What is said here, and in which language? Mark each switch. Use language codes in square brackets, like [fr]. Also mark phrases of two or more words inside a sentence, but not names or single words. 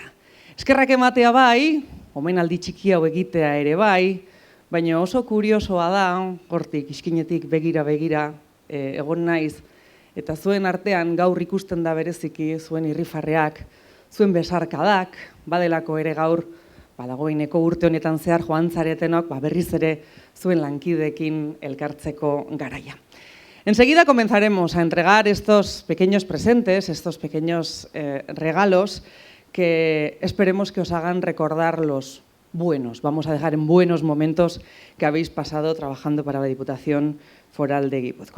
[eu] Eskerrak ematea bai, omenaldi txiki hau egitea ere bai, baina oso kuriosoa da, hortik iskinetik begira egon naiz, eta zuen artean gaur ikusten da bereziki zuen irrifarreak, zuen besarkadak, badelako ere gaur, dagoeneko urte honetan zehar joan zaretenok, berriz ere zuen lankideekin elkartzeko garaia. [es] Enseguida comenzaremos a entregar estos pequeños presentes, estos pequeños regalos que esperemos que os hagan recordar los buenos. Vamos a dejar en buenos momentos que habéis pasado trabajando para la Diputación Foral de Guipúzcoa.